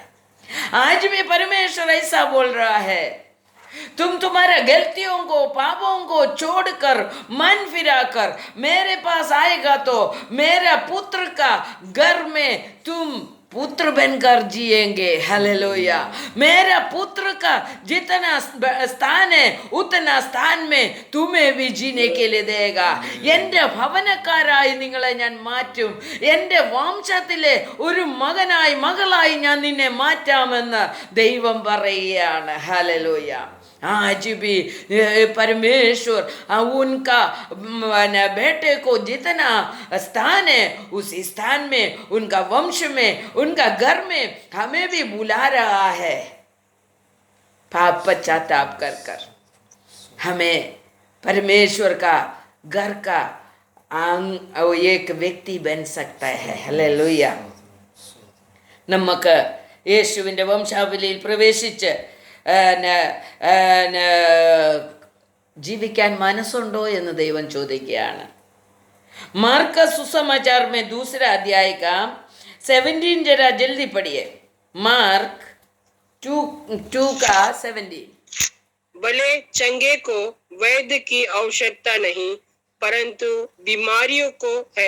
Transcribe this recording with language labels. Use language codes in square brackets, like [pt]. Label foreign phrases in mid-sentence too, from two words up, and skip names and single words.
[hi] आज भी परमेश्वर ऐसा बोल रहा है, तुम तुम्हारे गलतियों को पापों को छोड़कर मन फिराकर मेरे पास आएगा तो मेरा पुत्र का घर में तुम पुत्र बनकर जिएंगे. हालेलुया. मेरा पुत्र का जितना स्थान है उतना स्थान में तुम्हें भी जीने के लिए देगा. [ml] എൻ്റെ ഭവനക്കാരായി നിങ്ങളെ ഞാൻ മാറ്റും, എൻ്റെ വംശത്തിലെ ഒരു മകനായി മകളായി ഞാൻ നിന്നെ മാറ്റാമെന്ന് ദൈവം പറയുകയാണ്. [hi] हालेलुया. आज भी परमेश्वर उनका बेटे को जितना स्थान है उस स्थान में, उनका वंश में, उनका घर में हमें भी बुला रहा है. पाप पश्चाताप कर कर हमें परमेश्वर का घर का एक व्यक्ति बन सकता है. हालेलुया. [ml] നമുക്ക് യേശുവിൻ്റെ വംശാവലിയിൽ പ്രവേശിച്ച് ജീവിക്കാൻ മനസ്സുണ്ടോ എന്ന് ദൈവം ചോദിക്കുകയാണ്. [hi] मार्कस सुसमाचार में 2 अध्याय का 17, जरा जल्दी पढ़िए. मार्क 2 का 17. भले चंगे को वैद्य की आवश्यकता नहीं, परंतु बीमारियों को है.